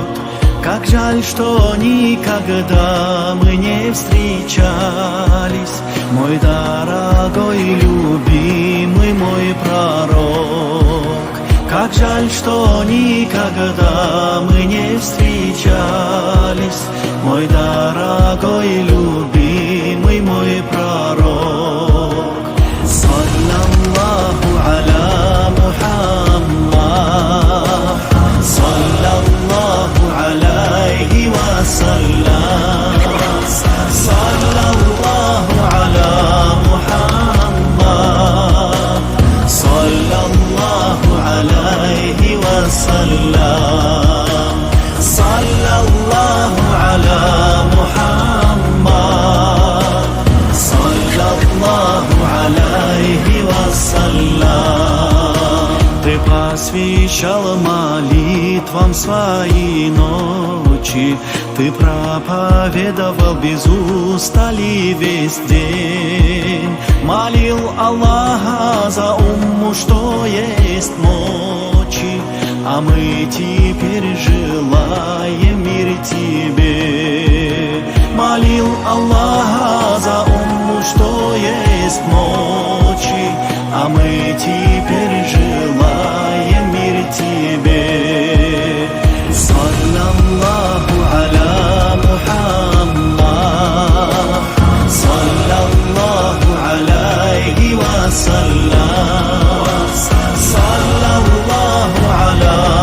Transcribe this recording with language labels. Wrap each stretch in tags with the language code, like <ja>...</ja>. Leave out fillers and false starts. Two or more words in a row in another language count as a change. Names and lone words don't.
<ru>Как жаль, что никогда мы не встречались, мой дорогой, любимый мой пророк. Как жаль, что никогда мы не встречались, мой дорогой, любимый мой пророк.</ru> <ar>صلى الله على محمد صلى الله عليه وسلم, صلى الله على محمد صلى الله عليه وسلم صلى الله على محمد صلى الله عليه وسلم.</ar> <ru>Ты посвящал молитвам свои ночи, ты проповедовал без устали весь день, молил Аллаха за умму, что есть мочи, а мы теперь желаем мир тебе. Молил Аллаха за умму, что есть мочи, а мы теперь желаем мир тебе.</ru> <ar>صلى الله على محمد صلى الله عليه وسلم صلى الله على</ar>